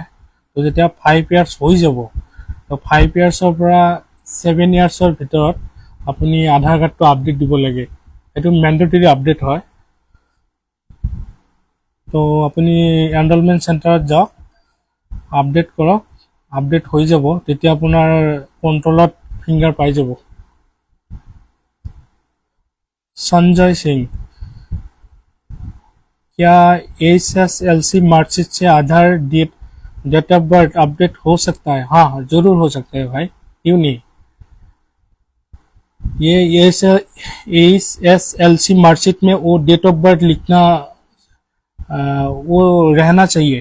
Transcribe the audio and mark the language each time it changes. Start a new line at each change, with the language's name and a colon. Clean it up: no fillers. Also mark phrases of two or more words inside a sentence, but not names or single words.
Assamese: তো যেতিয়া 5 ইয়াৰ্ছ হৈ যাব, তো 5 ইয়াৰ্ছৰ পৰা 7 ইয়াৰ্ছৰ ভিতৰত আপুনি আধাৰ কাৰ্ডটো আপডেট দিব লাগে। এইটো
English: mandatory update
Assamese: হয়। তো আপুনি
English: enrolment centre
Assamese: যাওক, আপডেট কৰক, আপডেট হৈ যাব, তেতিয়া আপোনাৰ কণ্ট্ৰলত ফিংগাৰ পাই যাব।
Hindi: संजय सिंह, क्या
English: SSLC marksheet
Hindi: से आधार
English: date of birth update
Hindi: हो सकता है? हाँ, जरूर हो सकता है भाई, क्यों नहीं। ये
English: SSLC marksheet
Hindi: में वो
English: date of birth
Hindi: लिखना वो रहना चाहिए।